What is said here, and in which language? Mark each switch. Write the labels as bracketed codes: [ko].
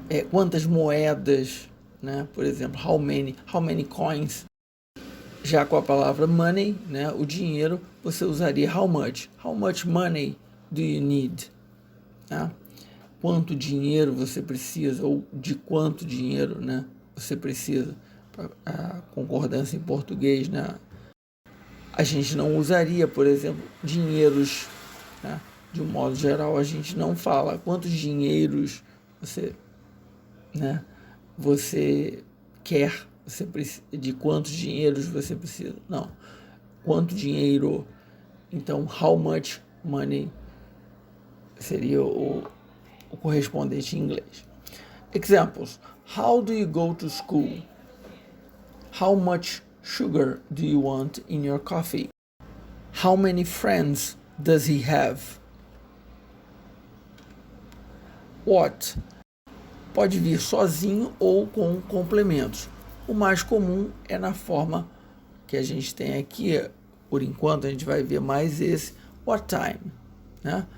[pt] Quantas moedas, né? Por exemplo, [en] how many coins. [pt] Já com a palavra money, né, o dinheiro, você usaria how much. [en] How much money do you need? [pt] Tá? Quanto dinheiro você precisa, ou de quanto dinheiro, né, você precisa. A concordância em português, né, a gente não usaria, por exemplo, dinheiros, né? De um modo geral, a gente não fala quantos dinheiros você, né, você quer, você precisa, de quantos dinheiros você precisa. Não. Quanto dinheiro? Então, [en] how much money [pt] seria o correspondente em inglês. [en] Examples. How do you go to school? How much sugar do you want in your coffee? How many friends does he have? [pt] What pode vir sozinho ou com complementos. O mais comum é na forma que a gente tem aqui, por enquanto a gente vai ver mais esse what time, né?